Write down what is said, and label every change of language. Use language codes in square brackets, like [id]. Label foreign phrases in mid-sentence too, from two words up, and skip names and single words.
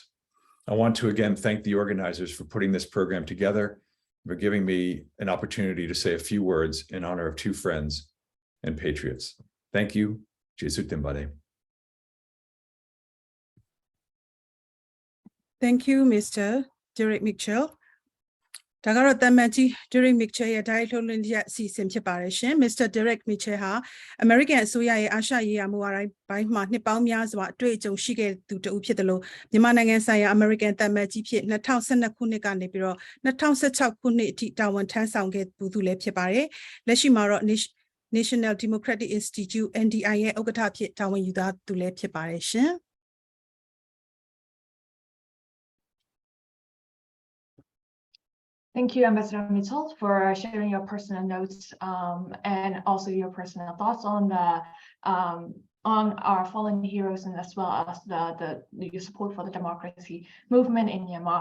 [en] I want to again thank the organizers for putting this program together, for giving me an opportunity to say a few words in honor of two friends and patriots. Thank you. [my] ကျေးဇူး တင်ပါတယ်. [en] Thank you, Mr. Derek Mitchell. [my] ဒါကတော့တမန်ကြီး Derek Mitchell ရဲ့ Direct ထုတ်လွှင့်ချက်အစီအစဉ်ဖြစ်ပါတယ်ရှင် Mr. Derek Mitchell ဟာ American အစိုးရရဲ့အာရှရေးရာမူဝါဒပိုင်းမှာနှစ်ပေါင်းများစွာအတွေ့အကြုံရှိခဲ့သူတဦးဖြစ်တယ်လို့မြန်မာနိုင်ငံဆိုင်ရာ American တမန်ကြီးဖြစ်2012ခုနှစ်ကနေပြီးတော့2016ခုနှစ်အထိတာဝန်ထမ်းဆောင်ခဲ့သူလည်းဖြစ်ပါတယ်လက်ရှိမှာတော့ National Democratic Institute NDI ရဲ့ဥက္ကဋ္ဌဖြစ်တာဝန်ယူထားသူလည်းဖြစ်ပါတယ်ရှင် [en] Thank you, Ambassador Mitchell, for sharing your personal notes and also your personal thoughts on our fallen heroes and as well as the support for the democracy movement in Myanmar.